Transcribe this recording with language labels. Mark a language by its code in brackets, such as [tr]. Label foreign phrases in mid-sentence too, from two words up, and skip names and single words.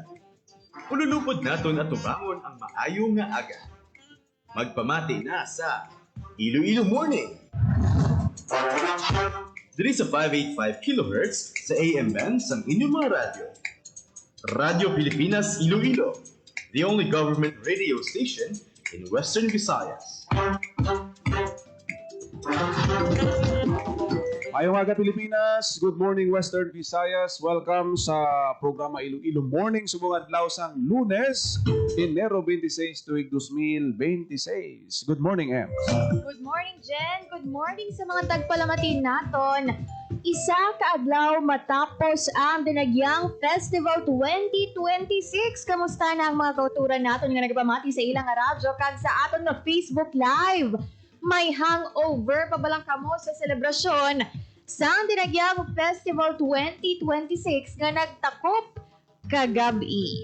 [hil] Ululupod naton at tubangon ang maayo nga aga. Magpamati na sa Iloilo Morning. Diri sa 585 kHz sa AM band sang inyong mga radyo. Radyo Pilipinas Iloilo, [en] the only government radio station in Western Visayas. [hil] Ayong aga Pilipinas, [en] good morning [hil] Western Visayas. Welcome sa programa Iloilo Morning subong adlaw sang Lunes, Enero 26 tuig 2026. [en] Good morning, Em. Good morning, Jen. Good morning [hil] sa mga tagpalamatin naton. Isa ka adlaw matapos ang Dinagyang Festival 2026. Kamusta na ang mga kauturan naton nga nagpamati sa ilang radyo kag sa aton na Facebook Live? May hangover pa balang kamo sa selebrasyon sa Dinagyang Festival 2026 nga nagtakop kagabi.